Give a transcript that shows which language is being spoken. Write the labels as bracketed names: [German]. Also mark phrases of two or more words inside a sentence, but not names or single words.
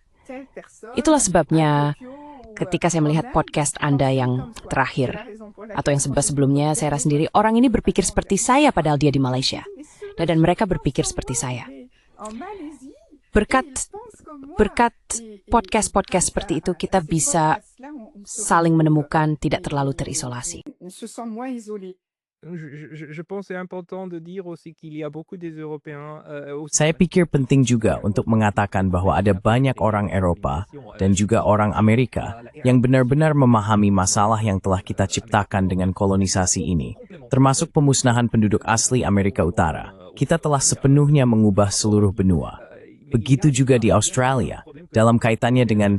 [Indonesian] Itulah sebabnya ketika saya melihat podcast Anda yang terakhir, atau yang sebelumnya, saya rasa sendiri, orang ini berpikir seperti saya padahal dia di Malaysia. Dan mereka berpikir seperti saya. Berkat podcast-podcast seperti itu, kita bisa saling menemukan, tidak terlalu terisolasi. [French] Je pense c'est important de dire aussi qu'il y a beaucoup des Européens, [Indonesian] Saya pikir penting juga untuk mengatakan bahwa ada banyak orang Eropa dan juga orang Amerika yang benar-benar memahami masalah yang telah kita ciptakan dengan kolonisasi ini, termasuk pemusnahan penduduk asli Amerika Utara. Kita telah sepenuhnya mengubah seluruh benua. Begitu juga di Australia, dalam kaitannya dengan...